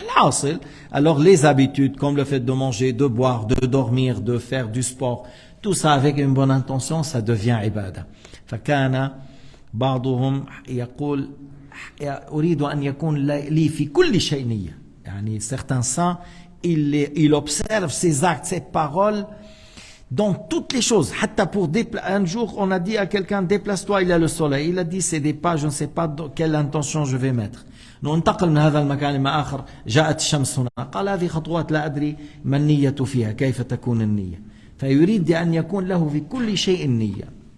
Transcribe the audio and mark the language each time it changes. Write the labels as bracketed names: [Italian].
[Arabic] الحاصل, [French] alors les habitudes comme le fait de manger, de boire, de dormir, de faire du sport, tout ça avec une bonne intention, ça devient عبادة. [Arabic] فكان بعضهم يقول أريد أن يكون لي في كل شيء نية. يعني [French] certains saints, il observe ses actes, ses paroles dans toutes les choses. Un jour, on a dit à quelqu'un, déplace-toi, il y a le soleil. Il a dit, c'est des pas, je ne sais pas quelle intention je vais mettre. [Arabic] ننتقل من هذا المكان إلى آخر، جاءت الشمس هنا، قال هذه خطوات لا أدري ما النية فيها، كيف تكون النية. فيريد أن يكون له في كل شيء نية.